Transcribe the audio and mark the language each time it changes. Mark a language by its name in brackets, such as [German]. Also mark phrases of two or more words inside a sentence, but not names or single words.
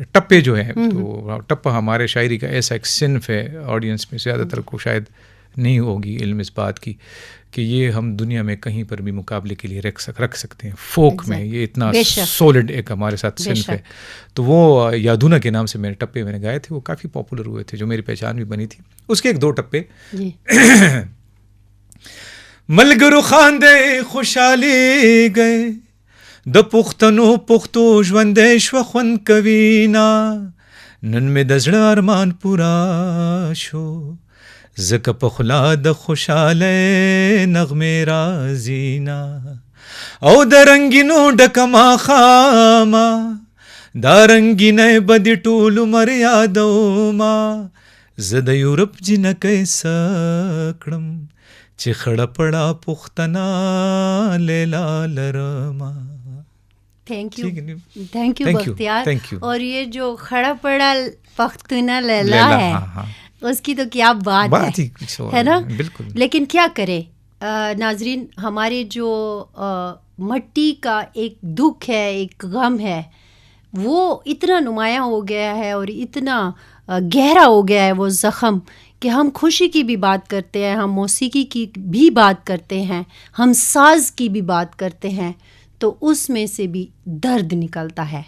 [Urdu] ٹپے جو ہیں تو ٹپا ہمارے شاعری کا ایسا ایک صنف ہے, آڈینس میں زیادہ تر کو شاید نہیں ہوگی علم اس بات کی کہ یہ ہم دنیا میں کہیں پر بھی مقابلے کے لیے رکھ سکتے ہیں. فوک میں یہ اتنا سولڈ ایک ہمارے ساتھ صنف ہے. تو وہ یادونا کے نام سے میرے ٹپے میں نے گائے تھے, وہ کافی پاپولر ہوئے تھے, جو میری پہچان بھی بنی تھی. اس کے 1-2 ٹپے. [Pashto] ملګرو خاندې خوشحالي گئے د پښتنو پښتو ژوندې شوه خوند کوي نا, نن مې د زړه ارمان پورا شو ځکه په خوله د خوشحالۍ نغمې راځي نا, او د رنګینو ډکه ماښامه دا رنګینۍ به دې ټول عمر یادومه, زه د یورپ جنکۍ څه کړم چې خړه پړه پښتنه لیلا لرما. [English] Thank you بختیار. [Urdu] اور یہ جو کھڑا پڑا پختونہ لیلا ہے اس کی تو کیا بات ہے نا. لیکن کیا کرے ناظرین, ہمارے جو مٹی کا ایک دکھ ہے, ایک غم ہے, وہ اتنا نمایاں ہو گیا ہے اور اتنا گہرا ہو گیا ہے وہ زخم کہ ہم خوشی کی بھی بات کرتے ہیں, ہم موسیقی کی بھی بات کرتے ہیں, ہم ساز کی بھی بات کرتے ہیں, تو اس میں سے بھی درد نکلتا ہے.